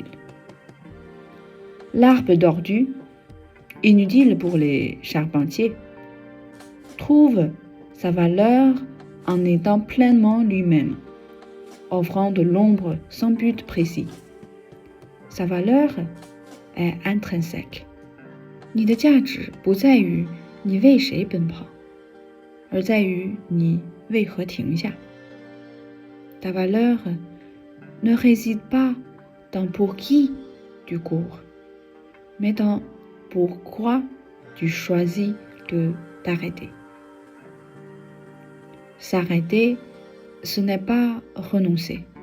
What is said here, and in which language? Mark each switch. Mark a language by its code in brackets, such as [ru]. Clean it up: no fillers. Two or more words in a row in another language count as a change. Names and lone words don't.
[fr] L'arbre tordu, inutile pour les charpentiers, trouve sa valeur en étant pleinement lui-même. offrant de l'ombre sans but précis. Sa valeur est intrinsèque. [zh] 你的价值不在于你为谁奔跑，而在于你为何停下。 [fr] Ta valeur ne réside pas dans pour qui tu cours, mais dans pourquoi tu choisis de t'arrêter. S'arrêter, ce n'est pas renoncer.